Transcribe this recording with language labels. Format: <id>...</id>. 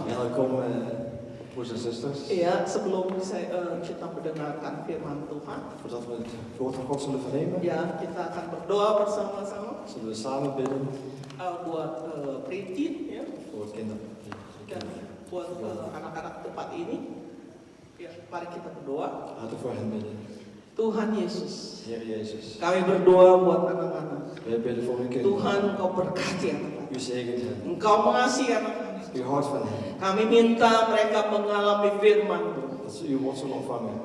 <nl>Welkom broers en zusters.</nl> <id>Iya, sebelum kita mendengarkan firman Tuhan,</id> <nl>Voordat we het woord van God zullen vernemen,</nl> <id>ya kita akan berdoa bersama-sama</id> <nl>zullen we samen bidden</nl> <id>buat Printin ya,</id> <nl>voor het kinderen.</nl> <id>dan buat anak-anak tempat ini. Ya, mari kita berdoa.</id> <nl>Laten we voor hen bidden.</nl> <id>Tuhan Yesus,</id> <nl>Heer Jezus,</nl> <id>kami berdoa buat anak-anak.</id> <nl>wij bidden voor uw kinderen.</nl> <id>Tuhan, Engkau berkati anak-anak.</id> <nl>U zegent hen.</nl> <id>Engkau mengasihi anak-anak.</id> <nl>U houdt van hen.</nl> <id>Kami minta mereka mengalami firman-Mu.</id> <nl>Dat ze uw woord zullen ontvangen.</nl>